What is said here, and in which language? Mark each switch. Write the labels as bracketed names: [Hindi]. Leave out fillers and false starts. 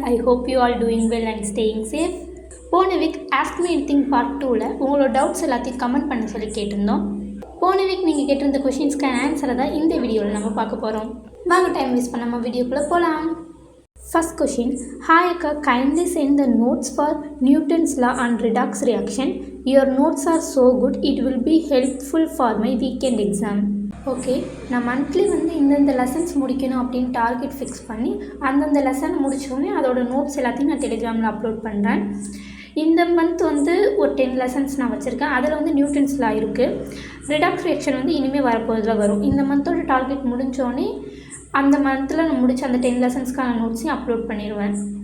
[English] I hope you all doing well and staying safe. [Tamil] போன week ask me anything part 2ல உங்களோட doubts எல்லாத்தையும் comment பண்ண சொல்லி கேட்டிருந்தோம். போன வீக் நீங்கள் கேட்டிருந்த கொஷின்ஸ்க்கான ஆன்சரை தான் இந்த வீடியோவில் நம்ம பார்க்க போகிறோம். வாங்க டைம் வேஸ்ட் பண்ணாமல் வீடியோக்குள்ளே போகலாம். [English] First question, hi Akka, kindly send the notes for Newton's law and redox reaction. Your notes are so good, it will be helpful for my weekend exam. [Tamil] Okay, நான் மந்த்லி இந்தந்த lessons முடிக்கணும் அப்படின்னு target fix பண்ணி அந்தந்த lesson முடித்தோடனே அதோட notes எல்லாத்தையும் நான் டெலிகிராமில் அப்லோட் பண்ணுறேன். இந்த மந்த் ஒரு 10 லெசன்ஸ் நான் வச்சுருக்கேன். அதில் நியூட்டன்ஸ் லா இருக்குது. ரிடாக்ஸ் ரியாக்ஷன் இனிமேல் வரப்போதில் வரும். இந்த மந்தோட டார்கெட் முடிஞ்சோடனே அந்த மந்தில் நான் முடிச்ச அந்த 10 லெசன்ஸ்க்கான நோட்ஸையும் அப்லோட் பண்ணிடுவேன்.